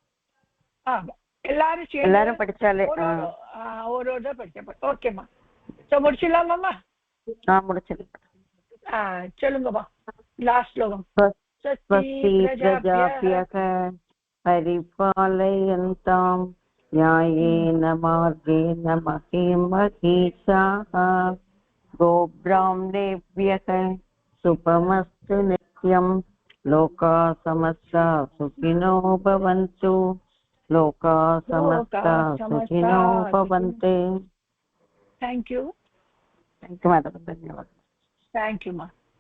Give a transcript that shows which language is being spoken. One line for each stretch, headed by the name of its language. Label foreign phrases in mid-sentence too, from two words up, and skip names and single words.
Tamil: எல்லாரும் படிச்சாலே ஒரு தடவை படிச்ச ஓகேம்மா முடிச்சிடலாமாம்மா முடிச்சிடலாம் சொல்லுங்கம்மா லாஸ்ட் ஸ்லோகம்
Sanskrit: பரிபாலயந்தாம் न्यायेन मार्गेण महीमहीषाः गोब्राह्मणेभ्यः शुभमस्तु नित्यं लोकाः समस्ता सुखिनो भवन्तु लोकाः समस्ता सुखिनो भवन्तु
English: thank you
Hindi: मैडम धन्यवाद
English: thank you ma